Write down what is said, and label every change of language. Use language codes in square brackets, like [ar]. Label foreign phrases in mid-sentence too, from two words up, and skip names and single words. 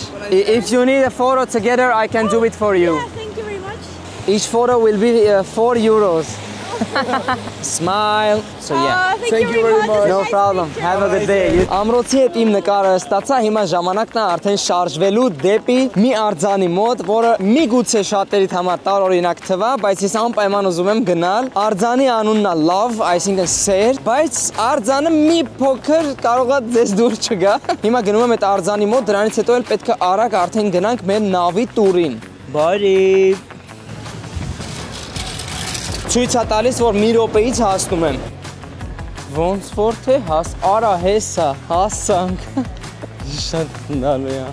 [en] If you need a photo together, I can do it for you. Yeah, thank you very much. Each photo will be 4 euros. Oh, Smile. So yeah. Thank you very much. No problem. Have a good day. [hy] Ամրոցի հետ իմ նկարը ստացա, հիմա ժամանակն է արդեն շարժվելու դեպի մի արձանի մոտ, որը միգուցե շատերիդ համար տարօրինակ թվա, բայց ես անպայման ուզում եմ գնալ։ Արձանի անունն է Love, այսինքն սեր, բայց արձանը մի փոքր կարող է ձեզ դուր չգա։ Հիմա գնում եմ այդ արձանի մոտ, դրանից հետո էլ պետք է արագ արդեն գնանք մեր նավի տուրին։ Բարի։ Ցույց է տալիս, որ մի րոպեից հասնում եմ։ Ոնց որ թե արա հեսա, հասանք։ Շատ նալու է։